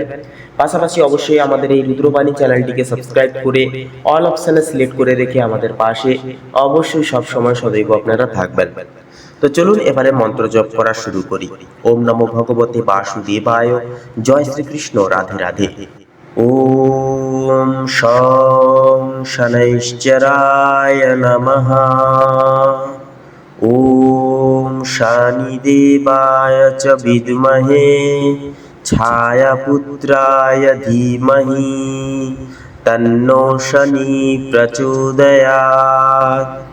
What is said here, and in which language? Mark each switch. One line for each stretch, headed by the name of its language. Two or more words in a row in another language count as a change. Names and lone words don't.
Bangla: পাশাপাশি অবশ্যই আমাদের এই রুদ্রবাণী চ্যানেলটিকে সাবস্ক্রাইব করে
English: all option
Bangla: সিলেক্ট করে রেখে আমাদের পাশে অবশ্যই সবসময় সদৈব আপনারা থাকবেন। তো চলুন এবারে মন্ত্র জপ করা শুরু করি।
Sanskrit: ওম নমো ভগবতে বাসুদেবায়। জয় শ্রীকৃষ্ণ। রাধে রাধে। ওম শং শনৈশ্চরায় নমঃ। ওম শনিদেবায় চ বিদ্মহে ছায়াপুত্রায় ধীমহি তন্নো শনি প্রচোদয়াৎ।